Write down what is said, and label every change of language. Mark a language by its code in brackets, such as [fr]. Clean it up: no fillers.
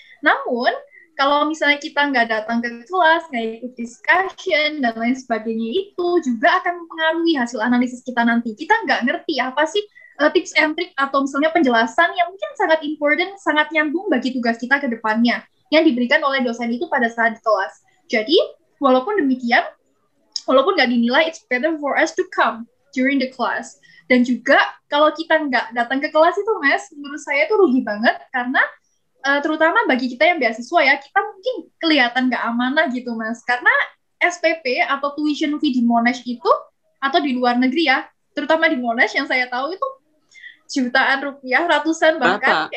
[id] Namun kalau misalnya kita nggak datang ke kelas, nggak ikut discussion dan lain sebagainya, itu juga akan mempengaruhi hasil analisis kita nanti. Kita nggak ngerti apa sih tips and trick atau misalnya penjelasan yang mungkin sangat important, sangat nyambung bagi tugas kita ke depannya, yang diberikan oleh dosen itu pada saat di kelas. Jadi, walaupun demikian, walaupun nggak dinilai, [en] it's better for us to come during the class. [id] Dan juga, kalau kita nggak datang ke kelas itu, Mas, menurut saya itu rugi banget, karena terutama bagi kita yang beasiswa ya, kita mungkin kelihatan nggak amanah gitu, Mas. Karena SPP atau tuition fee di Monash itu, atau di luar negeri ya, terutama di Monash yang saya tahu itu jutaan rupiah, ratusan bahkan.